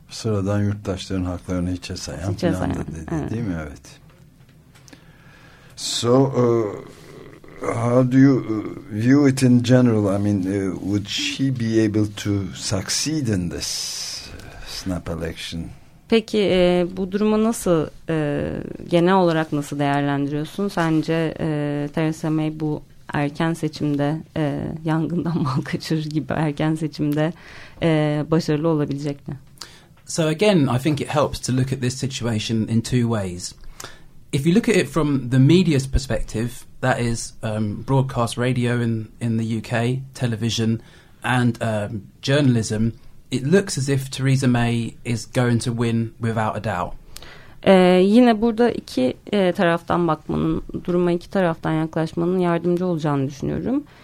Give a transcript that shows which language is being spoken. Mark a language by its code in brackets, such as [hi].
[tr] Sıradan yurttaşların haklarını hiçe sayan falan dedi, evet. Değil mi? Evet. [en] So, how do you view it in general? I mean, would she be able to succeed in this snap election? [tr] Peki bu durumu nasıl, genel olarak nasıl değerlendiriyorsun? Sence Theresa May bu erken seçimde yangından mal kaçırır gibi erken seçimde başarılı olabilecek mi? [en] So again, I think it helps to look at this situation in two ways. If you look at it from the media's perspective, that is broadcast radio in the UK, television and journalism, it looks as if Theresa May is going to win without a doubt. [tr] Yine burada iki taraftan bakmanın, duruma iki taraftan yaklaşmanın yardımcı olacağını düşünüyorum.